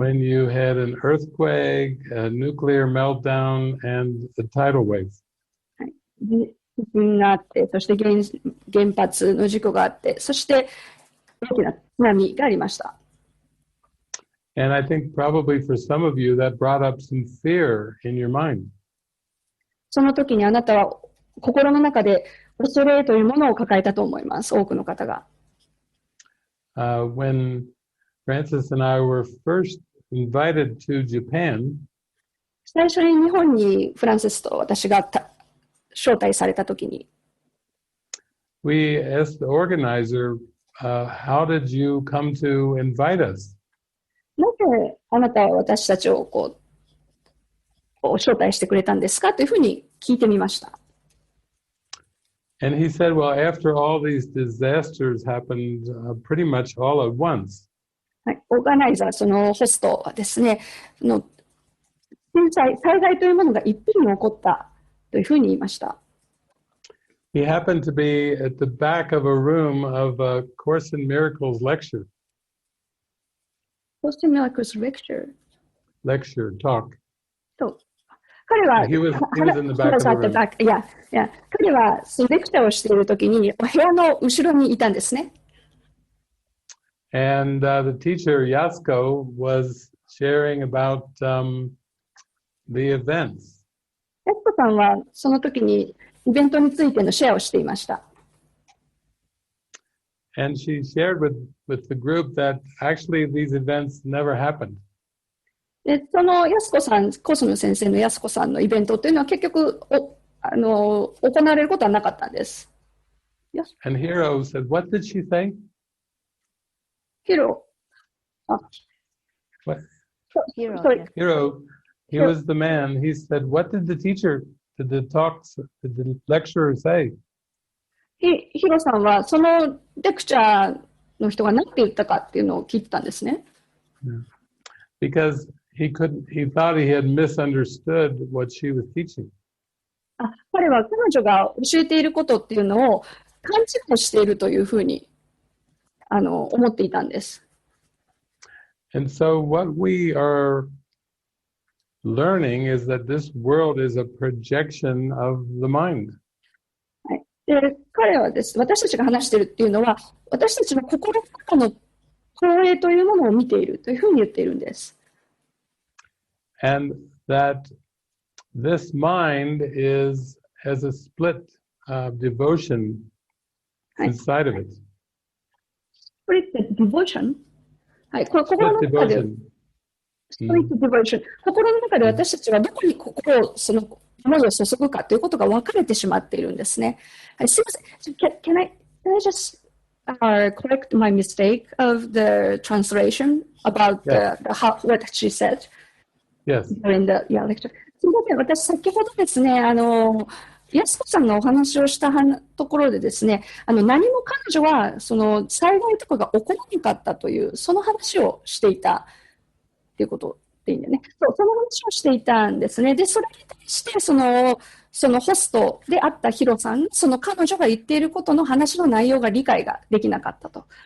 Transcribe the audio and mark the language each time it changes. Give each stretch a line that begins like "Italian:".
English: When you had an earthquake, a nuclear meltdown, and a tidal wave.
Japanese: 地震があって、そして原発の事故があって、そして大きな津波がありました。
English: And I think probably for some of you that brought up some fear in your mind.
Japanese: その時にあなたは心の中で恐れというものを抱えたと思います、多くの方が。
English: When Francis and I were first invited to Japan,
Japanese: 最初に日本にフランシスと私が招待された時に、
English: we asked the organizer, how did you come to invite us?
Japanese: なぜあなたは私たちを招待してくれたんですかというふうに聞いてみました。
English: And he said, well, after all these disasters happened pretty much all at once.
Japanese: はい、オーガナイザー、そのホストはですね、災害というものが一品に起こったというふうに言いました。
English: He happened to be at the back of a room of a Course in Miracles lecture. Course in Miracles lecture? Lecture, talk.
Japanese: と彼は、
English: He was in the back of the room.
Japanese: いや、彼はそのレクチャーをしているときに、部屋の後ろにいたんですね。
English: And the teacher, Yasko, was sharing about the events.
Japanese: ヤスコさんはその時にイベントについてのシェアをしていました。
English: And she shared with the group that actually these events never happened.
Japanese: で、その安子さん、コスモ先生の安子さんのイベントというのは結局行われることはなかったんです。
English: Yes. And Hiro said, what did she say?
Japanese: ヒロ、
English: What? Hero, Sorry. yes. Hiro, he Hiro. was the man. He said, what did the teacher, did the lecturer say?
Japanese: ヒロさんはそのレクチャーの人が何て言ったかっていうのを聞いてたんですね。
English: Because he thought he had misunderstood what she was teaching.
Japanese: 彼は彼女が教えていることっていうのを勘違いしているというふうに思っていたんです。
English: And so what we are learning is that this world is a projection of the mind.
Japanese: で、彼はです、私たちが話しているっていうのは、私たちの心の中の投影というものを見ているというふうに言っているんです。
English: And that this mind has a split devotion inside of it. Split devotion?
Japanese: はい、これ心
English: Split
Japanese: の中で、
English: devotion. Split devotion。
Japanese: 心の中で私たちはどこに心を、その思いを注ぐかということが分かれてしまっているんですね。はい、すみません。
English: Can I just correct my mistake of the translation about what she said Yes. during the lecture?
Japanese: すみません。私、先ほどですね、安子さんがお話をしたところでですね、何も彼女はその災害とかが起こらなかったという、その話をしていたということでいいんだよね。そう、その話をしていたんですね。で、それに対して、そのホストであったヒロさん、その彼女が言っていることの話の内容が理解ができなかったと。